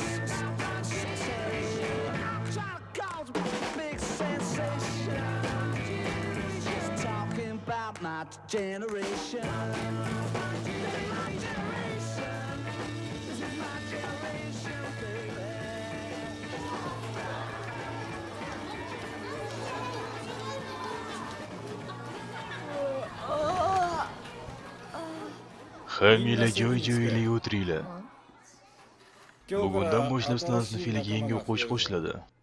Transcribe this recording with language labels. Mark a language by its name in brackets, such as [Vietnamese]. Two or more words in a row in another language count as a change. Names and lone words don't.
[English] Try to cause a big sensation. Just talking about my generation. This is my generation. This is my generation, baby. [Uzbek] Hamila joy-joyiga o'tiringlar. Bugundan boshlab sizlarning sinfingizga yangi o'quvchi qo'shiladi.